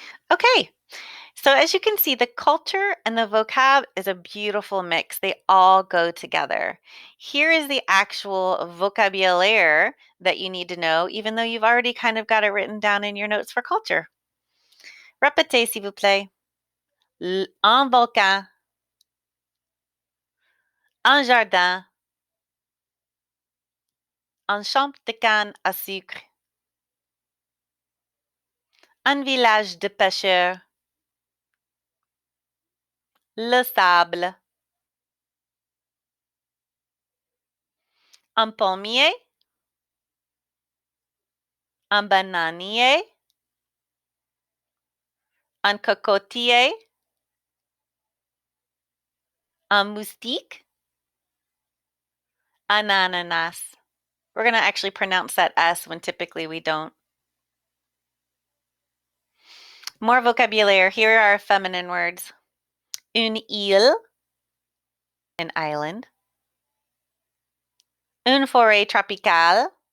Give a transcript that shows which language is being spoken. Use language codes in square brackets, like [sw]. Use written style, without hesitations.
[en] Okay, so as you can see, the culture and the vocab is a beautiful mix. They all go together. Here is the actual vocabulaire that you need to know, even though you've already kind of got it written down in your notes for culture. [fr] Répétez, s'il vous plaît. Un volcan, un jardin, un champ de canne à sucre, un village de pêcheurs, le sable, un palmier, un bananier, un cocotier, un moustique, an ananas. [en] We're going to actually pronounce that S when typically we don't. More vocabulary. Here are feminine words. [fr] Une île, [en] an island. [fr] Une forêt tropicale.